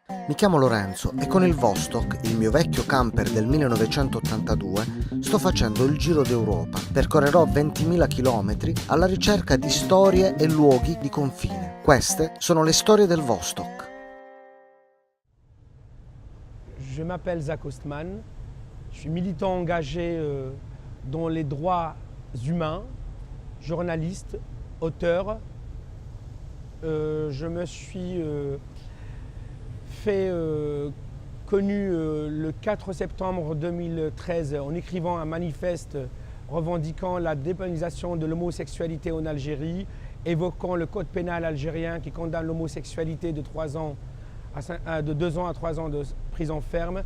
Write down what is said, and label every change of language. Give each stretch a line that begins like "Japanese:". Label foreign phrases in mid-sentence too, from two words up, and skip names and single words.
Italian: Mi chiamo Lorenzo e con il Vostok, il mio vecchio camper del 1982, sto facendo il giro d'Europa. Percorrerò 20.000 chilometri alla ricerca di storie e luoghi di confine. Queste sono le storie del Vostok.
French: Je m'appelle Zach Ostman, je suis militant engagé dans les droits humains, journaliste, auteur. Je me suis fait connu le 4 septembre 2013 en écrivant un manifeste revendiquant la dépénalisation de l'homosexualité en Algérie, évoquant le code pénal algérien qui condamne l'homosexualité de 2 ans à 3 ans de prison ferme.